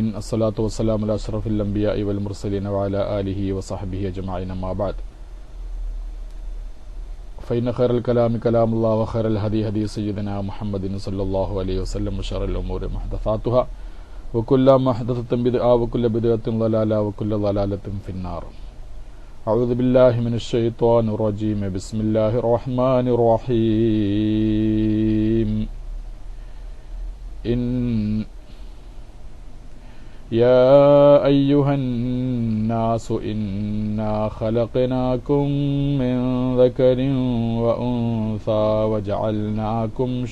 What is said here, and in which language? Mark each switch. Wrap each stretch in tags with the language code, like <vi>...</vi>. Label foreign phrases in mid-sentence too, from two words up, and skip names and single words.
<ar>الصلاة والسلام على أشرف الأنبياء والمرسلين وعلى آله وصحبه أجمعين. أما بعد. فإن خير الكلام كلام الله وخير الهدي هدي سيدنا محمد صلى الله عليه وسلم وشر الأمور محدثاتها وكل محدثة بدعة وكل بدعة ضلالة وكل ضلالة في النار. أعوذ بالله من الشيطان الرجيم. بسم الله الرحمن الرحيم. يا أيها الناس إنا خلقناكم من ذكر وأنثى وجعلناكم</ar>